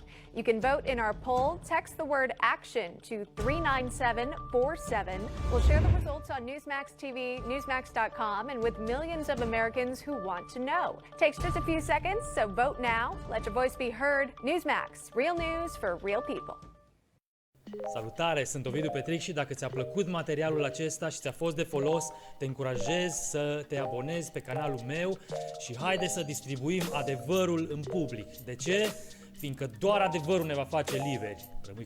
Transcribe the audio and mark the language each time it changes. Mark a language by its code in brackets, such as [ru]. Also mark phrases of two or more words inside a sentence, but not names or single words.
[en] You can vote in our poll. Text the word action to 39747. We'll share the results on Newsmax TV, Newsmax.com, and with millions of Americans who want to know. Takes just a few seconds, so vote now. Let your voice be heard. Newsmax, real news for real people. [ro] Salutare, sunt Ovidiu Petric și dacă ți-a plăcut materialul acesta și ți-a fost de folos, te încurajez să te abonezi pe canalul meu și haide să distribuim adevărul în public. De ce? Fiindcă doar adevărul ne va face liberi.